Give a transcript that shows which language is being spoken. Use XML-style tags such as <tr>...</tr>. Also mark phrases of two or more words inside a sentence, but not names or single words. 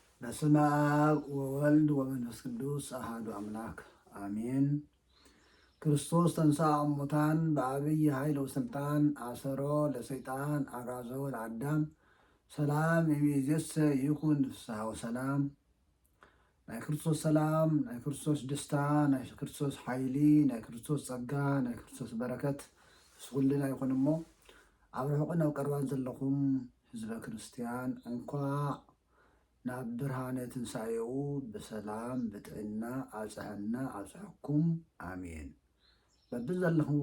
<gez>በስመ አብ ወወልድ ወመንፈስ ቅዱስ አሐዱ አምላክ አሜን። ክርስቶስ ተንሥአ እሙታን በዐቢይ ኃይል ወሥልጣን አሰሮ ለሰይጣን አግዓዞ ለአዳም ሰላም እምይእዜሰ ይኩን ፍስሐ ወሰላም።</gez> <ti>ናይ ክርስቶስ ሰላም፣ ናይ ክርስቶስ ደስታ፣ ናይ ክርስቶስ ሓይሊ፣ ናይ ክርስቶስ ጸጋ፣ ናይ ክርስቶስ በረከት ስኩልና ይኹን እሞ ኣብ ርሑቕን ኣብ ቀረባን ዘለኹም ህዝበ ክርስቲያን እንኳዕ ናብ ብርሃነ ትንሣኤኡ ብሰላም ብጥዕና ኣጽሐና ኣጽሐኩም ኣሜን። በብዘለኹምዎ</ti>